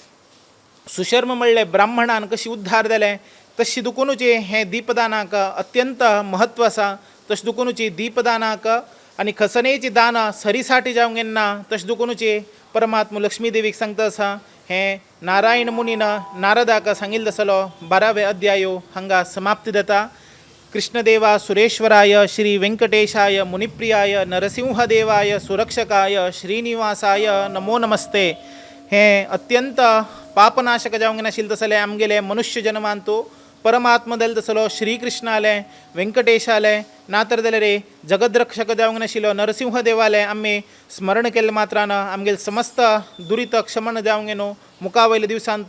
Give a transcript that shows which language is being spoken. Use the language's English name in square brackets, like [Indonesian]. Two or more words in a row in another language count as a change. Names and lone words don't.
[Konkani] सुशर्म म्हणले ब्राह्मणान कशी उद्धार जाले तशी दुखूनचे हे दीपदानाक अत्यंत म्हत्व आसा तशें दुखूनची दीपदानाक आनी खसनेची दान सरीसाठी जावंगेन ना तशें दुखूनचे परमात्मा लक्ष्मी देवीक सांगता आसा हे नारायण मुनीन नारदाक सांगिल्लो आसलो 12वे अध्यायो हांगा समाप्ती जाता [Sanskrit] कृष्णदेवा सुरेश्वराय श्री वेंकटेशाय मुनिप्रियाय नरसिंहदेवाय सुरक्षकाय श्रीनिवासाय नमो नमस्ते [Konkani] हे अत्यंत पापनाशक जावंगेन आशिल्ले तसले आमगेले मनुष्य जन्मांतू परमात्मा जाले तसलो श्रीकृष्णाले वेंकटेशाले नातर जाल्यार जगद्रक्षक जावंगेन आशिल्लो नरसिंह देवाले आमी स्मरण केले मात्रान आमगेले समस्त दुरीत क्षमण जावंगेनो मुखावयल्या दिवसांतू